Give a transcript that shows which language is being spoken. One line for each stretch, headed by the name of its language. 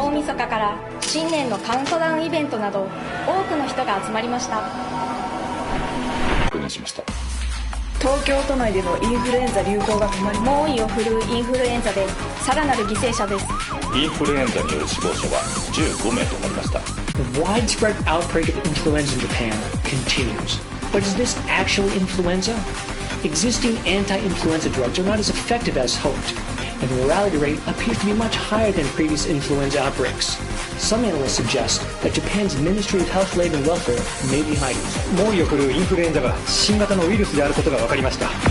Japanese: 大晦日から新年のカウントダウンイベントなど多くの人が集まりました。確認しました。東京都内でのインフルエンザ流行が止まり猛威を振るうインフルエンザでさらなる犠牲者です。インフルエンザによる死亡者は15名となりました。
English: The widespread outbreak of influenza in Japan continues. But is this actually influenza? Existing anti-influenza drugs are not as effective as hoped, and the mortality rate appears to be much higher than previous influenza outbreaks. Some analysts suggest that Japan's Ministry of Health, Labor and Welfare may be hiding.
Japanese: 猛威を振るうインフルエンザが新型のウイルスであることが分かりました。